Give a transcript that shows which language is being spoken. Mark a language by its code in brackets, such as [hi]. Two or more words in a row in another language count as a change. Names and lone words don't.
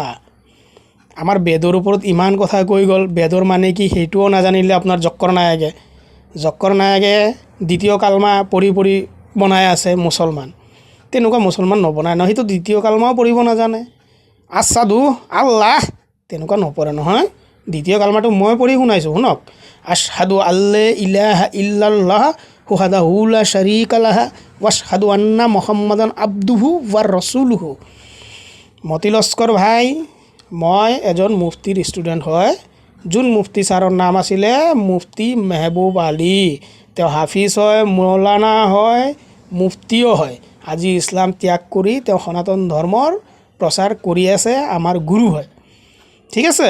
[as] আমাৰ বেদৰ ওপৰত ইমান কথা কৈ গ'ল, বেদৰ মানে কি সেইটোও নাজানিলে আপোনাৰ জক্কৰ নায়কে দ্বিতীয় কালমা পঢ়ি বনাই আছে মুছলমান। তেনেকুৱা মুছলমান নবনায় নহয়, সেইটো দ্বিতীয় কালমাও পঢ়িব নাজানে। আছাদু আল্লাহ তেনেকুৱা নপঢ়ে নহয়। দ্বিতীয় কালমাটো মই পঢ়ি শুনাইছোঁ, শুনক। [ar] أشهد أن لا إله إلا الله وحده لا شريك له وأشهد أن محمدا عبده و رسوله. [as] মতি লস্কৰ ভাই, মই এজন মুফতিৰ ষ্টুডেণ্ট হয়। যোন মুফতি ছাৰৰ নাম আছিলে মুফতি মেহবুব আলী। তেওঁ হাফিজ হয়, মৌলানা হয়, মুফতিও হয়। আজি ইছলাম ত্যাগ কৰি তেওঁ সনাতন ধৰ্মৰ প্ৰচাৰ কৰি আছে, আমাৰ গুৰু হয়, ঠিক আছে।